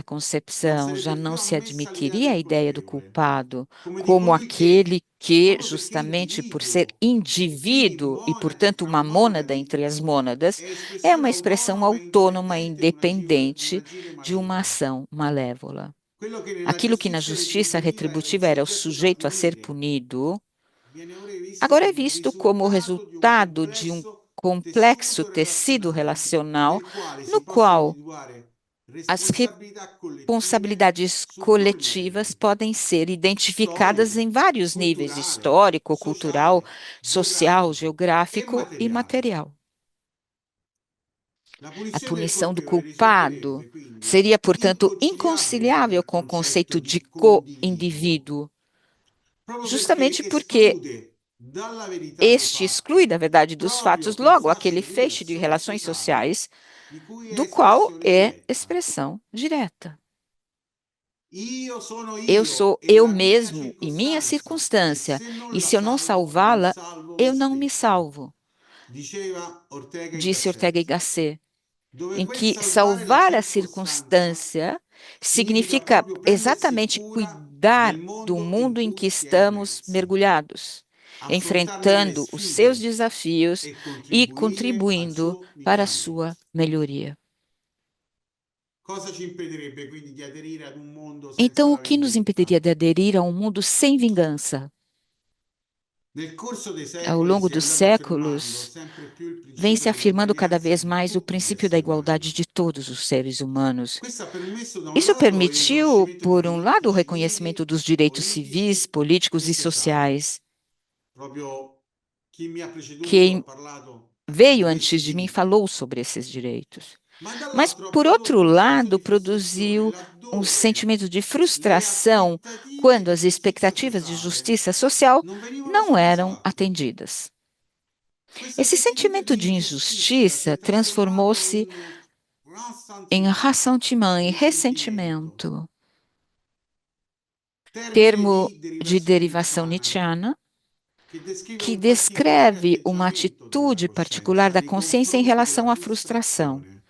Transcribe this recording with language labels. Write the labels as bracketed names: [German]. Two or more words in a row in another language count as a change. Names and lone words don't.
[Italian] concezione non [Portuguese] concepção, já [Italian] sarebbe più [Portuguese] não se [Italian] ammessa l'idea [Portuguese] admitiria a [Italian] del [Portuguese] ideia do [Italian] colpevole, [Portuguese] culpado [Italian] come di [Portuguese] como [Italian] colui che, [Portuguese] aquele que, [Italian] proprio perché [Portuguese] justamente por ser [Italian] individuo e quindi [Portuguese] indivíduo e, [Italian] monade [Portuguese] portanto, [Italian] fra [Portuguese] uma mônada [Italian] monadi, [Portuguese] entre as mônadas, [Italian] è [Portuguese] é [Italian] espressione [Portuguese] uma expressão [Italian] autonoma e [Portuguese] autônoma e [Italian] indipendente di un [Portuguese] independente [Italian] agire [Portuguese] de uma [Italian] maligno. [Portuguese] ação malévola. [Italian] Quello che nella [Portuguese] Aquilo que na [Italian] giustizia [Portuguese] justiça [Italian] retributiva era un [Portuguese] retributiva era o [Italian] soggetto da [Portuguese] sujeito a ser [Italian] punire, [Portuguese] punido, [Italian] viene ora visto [Portuguese] agora é [Italian] come il [Portuguese] visto como o [Italian] risultato di un [Portuguese] resultado de um [Italian] complesso [Portuguese] complexo [Italian] tessuto [Portuguese] tecido [Italian] relazionale [Portuguese] relacional [Italian] nel quale [Portuguese] no [Italian] si possono [Portuguese] qual [Italian] individuare [Portuguese] as [Italian] responsabilità collettive [Portuguese] responsabilidades [Italian] su più [Portuguese] coletivas [Italian] livelli: [Portuguese] podem ser identificadas em [Italian] storico, [Portuguese] vários níveis: [Italian] culturale, [Portuguese] histórico, cultural, [Italian] sociale, [Portuguese] social, [Italian] geografico e [Portuguese] geográfico e [Italian] materiale. [Portuguese] material. [Italian] La [Portuguese] A [Italian] punizione del [Portuguese] punição do [Italian] colpevole [Portuguese] culpado [Italian] risulterebbe quindi [Portuguese] seria, portanto, [Italian] inconciliabile con [Portuguese] inconciliável [Italian] il [Portuguese] com o [Italian] concetto [Portuguese] conceito de [Italian] di condividuo, [Portuguese] co-indivíduo, [Italian] proprio perché [Portuguese] justamente porque [Italian] esclude dalla verità dei [Portuguese] este exclui da [Italian] fatti [Portuguese] verdade dos [Italian] proprio [Portuguese] fatos [Italian] quel [Portuguese] logo [Italian] fascio [Portuguese] aquele [Italian] di [Portuguese] feixe de [Italian] relazioni [Portuguese] relações [Italian] sociali [Portuguese] sociais, [Italian] di cui è [Portuguese] do qual [Italian] espressione [Portuguese] é [Italian] diretta. [Portuguese] expressão direta. [Italian] Io sono [Portuguese] Eu [Italian] io [Portuguese] sou [Italian] e [Portuguese] eu [Italian] la mia [Portuguese] mesmo e minha [Italian] circostanza, e [Portuguese] circunstância, [Italian] se non [Portuguese] e [Italian] la [Portuguese] se eu não [Italian] salvo, non [Portuguese] salvá-la, [Italian] salvo me [Portuguese] eu não me [Italian] stesso, [Portuguese] salvo, [Italian] diceva Ortega y [Portuguese] disse Ortega y [Italian] Gasset, [Portuguese] Gasset, [Italian] dove [Portuguese] em [Italian] quel [Portuguese] que [Italian] salvare la [Portuguese] salvar a [Italian] circostanza [Portuguese] circunstância [Italian] significa [Portuguese] significa [Italian] proprio prendersi [Portuguese] exatamente [Italian] cura [Portuguese] cuidar [Italian] del [Portuguese] do [Italian] mondo in [Portuguese] mundo em que [Italian] cui si è [Portuguese] estamos [Italian] immersi, [Portuguese] mergulhados, [Italian] affrontarne le [Portuguese] enfrentando os seus [Italian] sfide [Portuguese] desafios [Italian] e [Portuguese] e [Italian] contribuire al [Portuguese] contribuindo [Italian] suo [Portuguese] para a sua [Italian] miglioramento. [Portuguese] melhoria. [Italian] Cosa ci impedirebbe quindi di aderire ad un mondo senza [Portuguese] Então, o [Italian] la [Portuguese] que nos [Italian] vendetta? [Portuguese] impediria de aderir a um mundo sem vingança? [Italian] Nel corso dei [Portuguese] Ao [Italian] secoli [Portuguese] longo [Italian] si è [Portuguese] dos [Italian] andato affermando [Portuguese] séculos, [Italian] sempre più il [Portuguese] vem [Italian] principio [Portuguese] se afirmando cada [Italian] dell'uguaglianza [Portuguese] vez [Italian] di [Portuguese] mais o [Italian] tutti gli [Portuguese] princípio da [Italian] esseri [Portuguese] igualdade [Italian] umani. [Portuguese] de todos os seres humanos. [Italian] Questo ha permesso da un [Portuguese] Isso [Italian] lato il [Portuguese] permitiu, [Italian] riconoscimento di [Portuguese] por um lado, [Italian] diritti [Portuguese] o reconhecimento [Italian] civili, [Portuguese] dos direitos civis, [Italian] politici [Portuguese] políticos [Italian] e [Portuguese] e [Italian] sociali. [Portuguese] sociais. [Italian] Proprio chi mi ha preceduto ha [Portuguese] Quem [Italian] parlato di [Portuguese] veio [Italian] questi [Portuguese] antes de mim [Italian] diritti, [Portuguese] falou sobre esses direitos. [Italian] ma [Portuguese] Mas, [Italian] dall'altro ha [Portuguese] por outro [Italian] prodotto un senso [Portuguese] lado, [Italian] di frustrazione [Portuguese] produziu um [Italian] laddove [Portuguese] sentimento de [Italian] le [Portuguese] frustração [Italian] aspettative [Portuguese] quando [Italian] di [Portuguese] as [Italian] giustizia [Portuguese] expectativas de [Italian] sociale [Portuguese] justiça social [Italian] non venivano [Portuguese] não eram [Italian] soddisfatte. [Portuguese] atendidas. [Italian] Questo [Portuguese] Esse [Italian] sentimento [Portuguese] sentimento [Italian] di [Portuguese] de [Italian] ingiustizia si [Portuguese] injustiça [Italian] è trasformato [Portuguese] transformou-se [Italian] in [Portuguese] em ressentiment, em ressentimento, termo de derivação nietzschiana, que descreve uma atitude particular da consciência em relação à frustração.